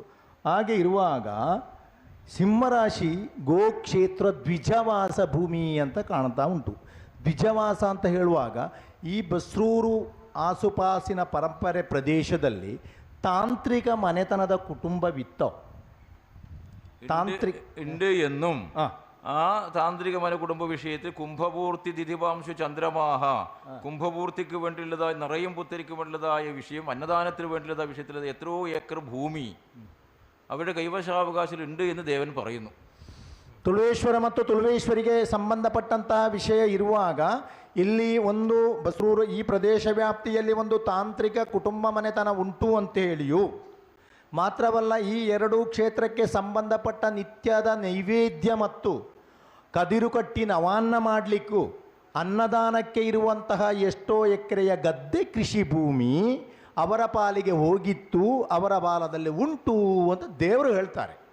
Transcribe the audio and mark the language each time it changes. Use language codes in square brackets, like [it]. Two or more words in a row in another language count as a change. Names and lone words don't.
[kn] ಹಾಗೆ ಇರುವಾಗ ಸಿಂಹರಾಶಿ ಗೋಕ್ಷೇತ್ರ ದ್ವಿಜವಾಸ ಭೂಮಿ ಅಂತ ಕಾಣ್ತಾ ಉಂಟು. ದ್ವಿಜವಾಸ ಅಂತ ಹೇಳುವಾಗ ಈ ಬಸ್ರೂರು ಆಸುಪಾಸಿನ ಪರಂಪರೆ ಪ್ರದೇಶದಲ್ಲಿ ತಾಂತ್ರಿಕ ಮನೆತನದ ಕುಟುಂಬವಿತ್ತೋ [ml] ഉണ്ട് എന്നും ആ താന്ത്രിക മന കുടുംബ വിഷയത്തിൽ കുംഭപൂർത്തി ദിതിപാംശു ചന്ദ്രമാഹ കുംഭപൂർത്തിക്ക് വേണ്ടിയുള്ളതായ നിറയും പുത്തരിക്ക് വേണ്ടിയുള്ളതായ വിഷയം, അന്നദാനത്തിന് വേണ്ടിയുള്ളതായ വിഷയത്തിൽ എത്രയോ ഏക്കർ ഭൂമി അവരുടെ കൈവശാവകാശത്തിൽ ഉണ്ട് എന്ന് ദേവൻ പറയുന്നു. [kn] ತುಳುವೇಶ್ವರ ಮತ್ತು ತುಳುವೇಶ್ವರಿಗೆ ಸಂಬಂಧಪಟ್ಟಂತಹ ವಿಷಯ ಇರುವಾಗ ಇಲ್ಲಿ ಒಂದು ಬಸ್ರೂರು ಈ ಪ್ರದೇಶ ವ್ಯಾಪ್ತಿಯಲ್ಲಿ ಒಂದು ತಾಂತ್ರಿಕ ಕುಟುಂಬ ಮನೆತನ ಉಂಟು ಅಂತೇಳಿಯೂ ಮಾತ್ರವಲ್ಲ, ಈ ಎರಡೂ ಕ್ಷೇತ್ರಕ್ಕೆ ಸಂಬಂಧಪಟ್ಟ ನಿತ್ಯದ ನೈವೇದ್ಯ ಮತ್ತು ಕದಿರು ಕಟ್ಟಿ ನವಾನ್ನ ಮಾಡಲಿಕ್ಕೂ ಅನ್ನದಾನಕ್ಕೆ ಇರುವಂತಹ ಎಷ್ಟೋ ಎಕರೆಯ ಗದ್ದೆ ಕೃಷಿ ಭೂಮಿ ಅವರ ಪಾಲಿಗೆ ಹೋಗಿತ್ತು, ಅವರ ಬಾಲದಲ್ಲಿ ಉಂಟು ಅಂತ ದೇವರು ಹೇಳ್ತಾರೆ.